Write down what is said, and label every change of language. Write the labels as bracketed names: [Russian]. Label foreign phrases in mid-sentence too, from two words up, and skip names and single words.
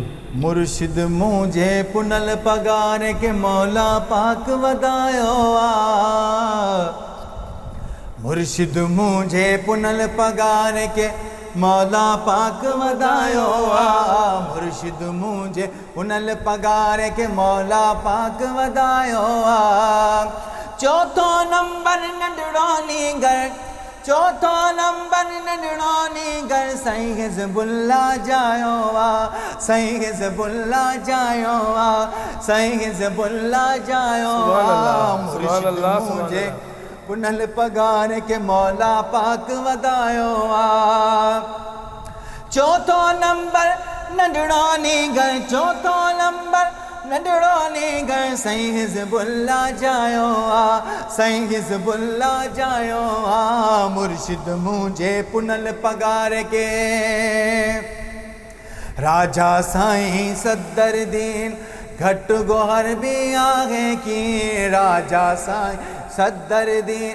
[Sindhi] مرشد مجھے پنل پگار کے مولا پاک ودایو مرشد مجھے پنل پگار کے مولا پاک ودایو مرشد مجھے پنل پگار کے مولا پاک ودایو چوتھو نمبر ننڈڑانی گر چوتھو نمبر ننڈڑانی گر سائیں حزب اللہ جایو سائیں حزب اللہ جایو سائیں حزب اللہ جایو مرشد مجھے پنل پگار کے مولا پاک ودایو چوتھو نمبر ننڈڑانی گر چوتھو نمبر ننڈڑانی گر سائیں حزب اللہ جایو سائیں حزب اللہ جایو مرشد مجھے پنل پگار کے راجہ سائیں صدر دین گھٹ گوہر [Urdu] بھی آگے کی [Sindhi] راجہ سائیں صدر دین